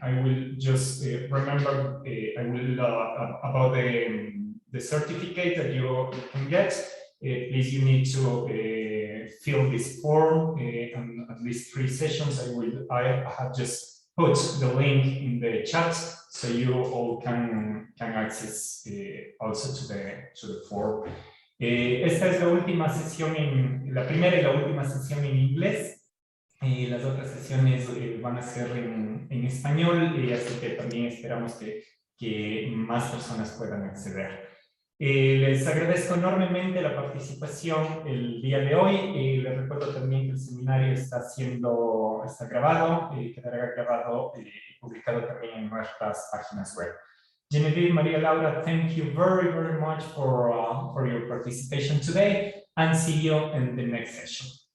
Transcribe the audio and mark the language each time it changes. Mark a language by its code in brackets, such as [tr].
[en] I will just remember about the certificate that you can get. Please, you need to fill this form and at least 3 sessions. I have just put the link in the chat so you all can access also to the form. [es] Esta es la primera y la última sesión en inglés. Las otras sesiones van a ser en español, así que también esperamos que que más personas puedan acceder. Les agradezco enormemente la participación el día de hoy. Les recuerdo también que el seminario está grabado, quedará grabado y publicado también en nuestras páginas web. [en] Genevieve, María Laura, thank you very, very much for your participation today, and see you in the next session.